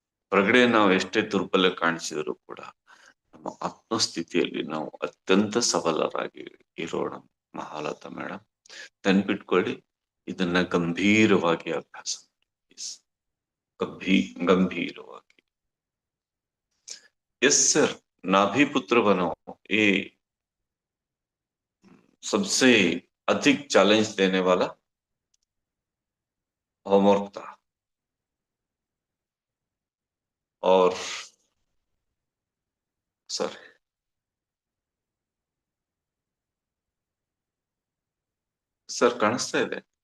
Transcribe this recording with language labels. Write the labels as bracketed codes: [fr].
[kn] ಹೊರಗಡೆ ನಾವು ಎಷ್ಟೇ ದುರ್ಬಲ ಕಾಣಿಸಿದ್ರು ಕೂಡ ನಮ್ಮ ಆತ್ಮಸ್ಥಿತಿಯಲ್ಲಿ ನಾವು ಅತ್ಯಂತ ಸಬಲರಾಗಿ ಇರೋಣ. ಮಹಾಲತಾ ಮೇಡಮ್, ನೆನ್ಪಿಟ್ಕೊಳ್ಳಿ, ಇದನ್ನ ಗಂಭೀರವಾಗಿ ಅಭ್ಯಾಸ ಗಂಭೀರವಾಗಿ. [hi] यस सर, नाभि पुत्र बनो, ये सबसे अधिक चैलेंज देने वाला होमवर्क था। और सर [kn] ಸರ್ ಕಾಣಿಸ್ತಾ ಇದೆ?